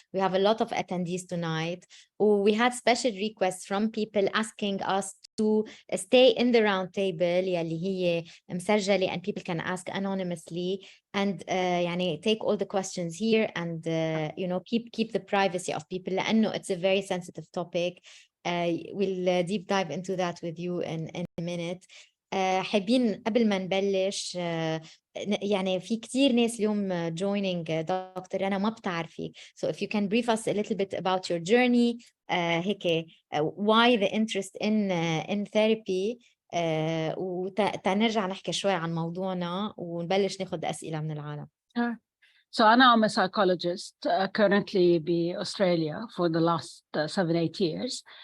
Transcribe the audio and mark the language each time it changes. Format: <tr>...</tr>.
<en>We have a lot of attendees tonight. We had special requests from people asking us to stay in the round table</en> <ar>يلي هي مسجلة</ar> <en>and people can ask anonymously and</en> <ar>يعني</ar> <en>take all the questions here and keep the privacy of people</en> <ar>لأنه</ar> <en>it's a very sensitive topic. We'll deep dive into that with you in a minute.</en> <ar>حابين قبل ما نبلش يعني في كتير ناس اليوم</ar> <en>joining</en> <ar>دكتور رنا ما بتعرفي.</ar> <en>So if you can brief us a little bit about your journey</en> <ar>هيك</ar> <en>why the interest in therapy</en> <ar>وتنرجع نحكي شوي عن موضوعنا ونبلش ناخد أسئلة من العالم.</ar> <en>Sure. So I'm a psychologist currently in Australia for the last 7-8 years.</en>